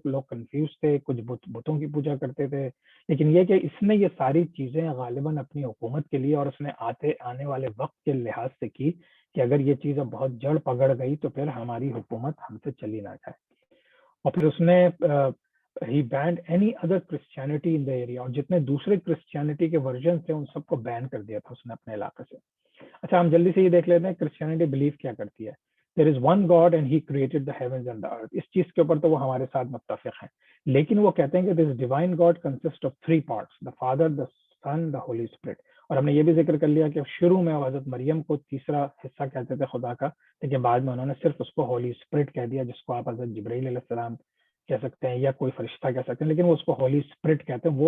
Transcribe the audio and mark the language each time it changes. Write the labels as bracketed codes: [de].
[ur] لوگ کنفیوز تھے، کچھ بتوں کی پوجا کرتے تھے، لیکن یہ کہ اس نے یہ ساری چیزیں غالباً اپنی حکومت کے لیے اور اس نے آنے والے وقت کے لحاظ سے کی کہ اگر یہ چیز اب بہت جڑ پکڑ گئی تو پھر ہماری حکومت ہم سے چلی نہ جائے. اور پھر اس نے [en] he banned any other Christianity in the area، [ur] اور جتنے دوسرے کرسچینٹی کے ورژن تھے ان سب کو بین کر دیا تھا اس نے اپنے علاقے سے. اچھا، ہم جلدی سے یہ دیکھ لیتے ہیں کرسچینٹی بلیو کیا کرتی ہے. [en] There is one God and he created the heavens and the earth. [ur] اس چیز کے اوپر تو وہ ہمارے ساتھ متفق ہیں، لیکن وہ کہتے ہیں کہ [en] this divine God consists of 3 parts: the Father, the Son, the Holy Spirit. [ur] اور ہم نے یہ بھی ذکر کر لیا کہ شروع میں حضرت مریم کو تیسرا حصہ کہتے تھے خدا کا، لیکن بعد میں انہوں نے صرف اس کو ہولی اسپرٹ کہہ دیا، جس کو آپ حضرت جبرائیل علیہ السلام کہہ سکتے ہیں یا کوئی فرشتہ کہہ سکتے ہیں، لیکن وہ اس کو ہولی اسپرٹ کہتے ہیں.